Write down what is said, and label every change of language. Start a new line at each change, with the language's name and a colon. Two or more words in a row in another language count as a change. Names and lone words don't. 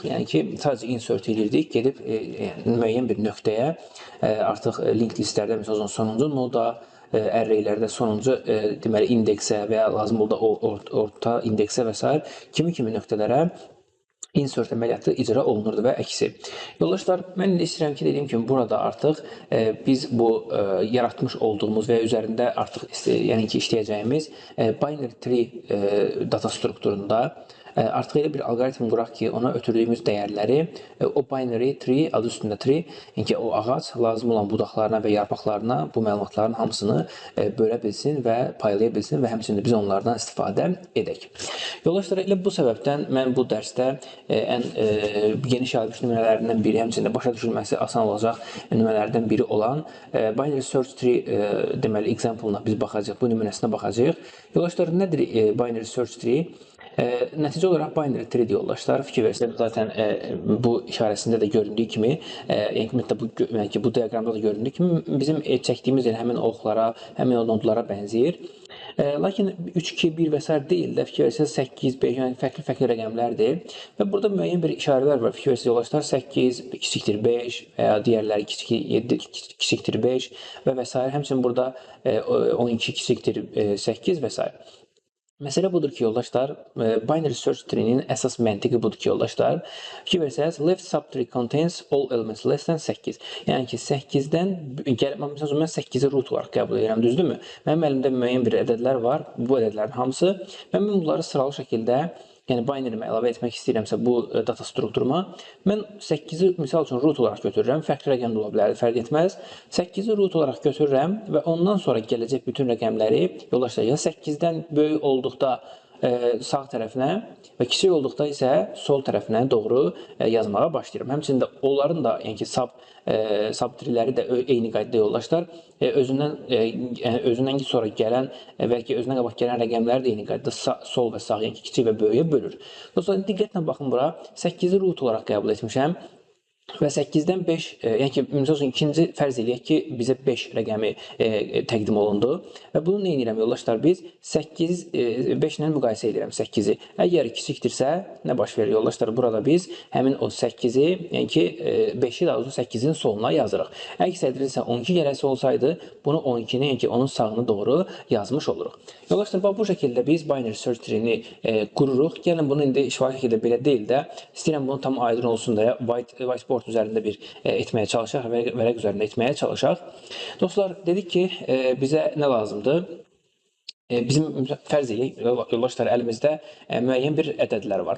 Azerbaijani: Yəni ki, sadəcə insert edirdik, gedib müəyyən bir nöqtəyə artıq
English: link listlərdə
Azerbaijani: məsələn sonuncu noda, arraylərdə sonuncu deməli indeksə və ya lazım oldu orta indeksə və s. kimi nöqtələrə insert əməliyyatı icra olunurdu və əksi. Yoldaşlar, mən indi istəyirəm ki, dediyim kimi burada artıq biz bu yaratmış olduğumuz və üzərində artıq yəni ki, işləyəcəyimiz
English: binary tree
Azerbaijani: data strukturunda artıq elə bir alqoritm quraq ki, ona ötürdüyümüz dəyərləri o
English: binary tree,
Azerbaijani: adı üstündə tree, yəni ki, o ağac lazım olan budaqlarına və yarpaqlarına bu məlumatların hamısını bölə bilsin və paylaya bilsin və həmçinin biz onlardan istifadə edək. Yoldaşlar, elə bu səbəbdən mən bu dərsdə ən geniş yayılmış nümunələrindən biri, həmçinin də başa düşülməsi asan olacaq nümunələrdən biri olan
English: binary search tree
Azerbaijani: deməli example-na biz baxacağıq, bu nümunəsinə baxacağıq. Yoldaşlar, nədir
English: binary search tree?
Azerbaijani: Nəticə olaraq
English: binary tree
Azerbaijani: yoldaşlar, fikir versək, zaten bu işarəsində də göründüyü kimi, yəni bu diaqramda da göründüyü kimi, bizim çəkdiyimiz həmin oxlara, həmin o nodlara bənzəyir. Lakin 3, 2, 1 və s. deyil də, fikir versək 8, 5, yəni fərqli rəqəmlərdir. Və burada müəyyən bir işarələr var, fikir versək yoldaşlar, 8 kiçikdir 5 və ya digərləri 7 kiçikdir 5 və s. Həmçinin burada 12 kiçikdir 8 və s. Məsələ budur ki, yoldaşlar,
English: binary search tree-nin
Azerbaijani: əsas məntiqi budur ki, yoldaşlar, fikir versəz,
English: left subtree contains all elements less than 8.
Azerbaijani: Yəni ki, 8-dən, məsələn, mən 8-i root olaraq qəbul edirəm, düzdürmü? Mənim əlimdə müəyyən bir ədədlər var, bu ədədlərin hamısı. Mən bunları sıralı şəkildə, yəni binary-mə əlavə etmək istəyirəmsə bu data strukturuma, mən 8-i misal üçün root olaraq götürürəm, fərqli rəqəm də ola bilər, fərq etməz. 8-i root olaraq götürürəm və ondan sonra gələcək bütün rəqəmləri, yoldaşlar, ya 8-dən böyük olduqda sağ tərəfinə və kiçik olduqda isə sol tərəfinə doğru yazmağa başlayıram. Həmçinin də onların da, yəni ki, subtree-ləri də eyni qaydada yoldaşlar, özündən sonra gələn və ki, özündən qabaq gələn rəqəmləri də eyni qaydada sol və sağ, yəni ki, kiçik və böyüyə bölür. Dostlar, diqqətlə baxın bura, 8-i root olaraq qəbul etmişəm. Və 8-dən 5, yəni ki, misal üçün ikinci fərz eləyək ki, bizə 5 rəqəmi təqdim olundu. Və bunu nə edirəm, yoldaşlar? Biz 5 ilə müqayisə edirəm 8-i. Əgər kiçikdirsə, nə baş verir, yoldaşlar? Burada biz həmin o 8-i, yəni ki, 5-i daha doğrusu 8-in soluna yazırıq. Əks edilirsə 12 gərəsi olsaydı, bunu 12-ni, yəni ki, onun sağını doğru yazmış oluruq. Yoldaşlar, bu şəkildə biz
English: binary search tree-ni
Azerbaijani: qururuq. Gəlin, bunu indi şifahi şəkildə belə deyil də, istəyirəm bunu tam aydın olsun da, whiteboard üzərində bir etməyə çalışaq, vərəq üzərində etməyə çalışaq. Dostlar, dedik ki, bizə nə lazımdır? Bizim fərz edək, yoldaşlar, əlimizdə müəyyən bir ədədlər var.